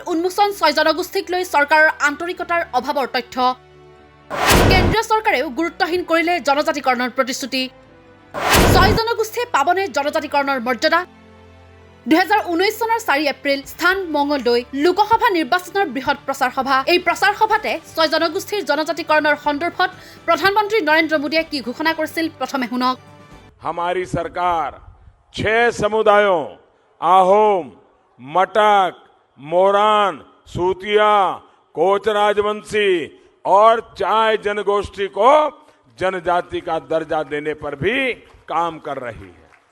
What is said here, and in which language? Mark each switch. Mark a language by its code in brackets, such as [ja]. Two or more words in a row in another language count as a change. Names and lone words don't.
[as] উন্মোচন ছয় জনগোষ্ঠীক লৈ চৰকাৰৰ আন্তৰিকতাৰ অভাৱৰ তথ্য কেন্দ্ৰীয় চৰকাৰেও গুৰুত্বহীন কৰিলে জনজাতিকৰণৰ প্ৰতিশ্ৰুতি ছয় জনগোষ্ঠীয়ে পাবনে জনজাতিকৰণৰ মৰ্যাদা 2019 চনৰ 4 এপ্ৰিল স্থান মঙ্গলদৈ লোকসভা নিৰ্বাচনৰ বৃহৎ প্ৰচাৰ সভা এই প্ৰচাৰ সভাতে ছয় জনগোষ্ঠীৰ জনজাতিকৰণৰ সন্দৰ্ভত প্ৰধানমন্ত্ৰী নৰেন্দ্ৰ মোদীয়ে কি ঘোষণা কৰিছিল প্ৰথমে শুনক [hi] हमारी सरकार 6 समुदायों आहोम मटक मोरान सूतिया कोच राजवंशी और चाय जनगोष्ठी को जनजाति का दर्जा देने पर भी काम कर रही है